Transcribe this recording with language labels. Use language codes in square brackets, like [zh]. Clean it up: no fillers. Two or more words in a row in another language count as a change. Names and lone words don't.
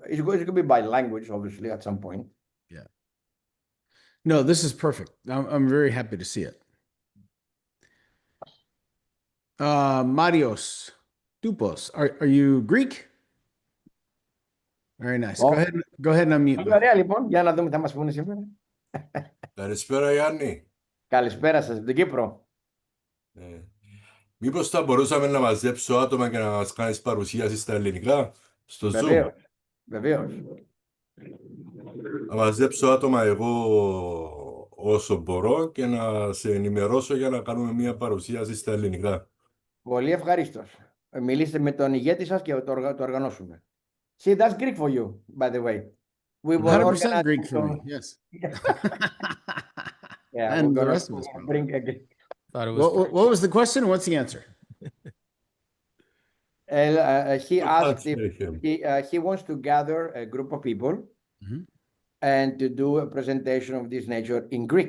[en] It's going to be by language, obviously, at some point. Yeah. No, this is perfect. I'm very happy to see it. Marios Dupos, are you Greek? Very nice. Go ahead and unmute. [el] Ωραία, λοιπόν, για να δούμε τι θα μας πούνε σήμερα. Καλησπέρα, Γιάννη. Καλησπέρα σας, από την Κύπρο. Μήπως θα μπορούσαμε να μαζέψω άτομα και να μας κάνεις παρουσίαση στα ελληνικά, στο Zoom? Βεβαίως. Να μαζέψω άτομα εγώ όσο μπορώ και να σε ενημερώσω για να κάνουμε μια παρουσίαση στα ελληνικά. Πολύ ευχαρίστως. Μιλήστε με τον ηγέτη σας και το οργανώσουμε. [en] See, that's Greek for you, by the way. We will 100% Greek for me, yes. Yeah, and the rest of us. What was the question? What's the answer? He asked if he wants to gather a group of people and to do a presentation of this nature in Greek.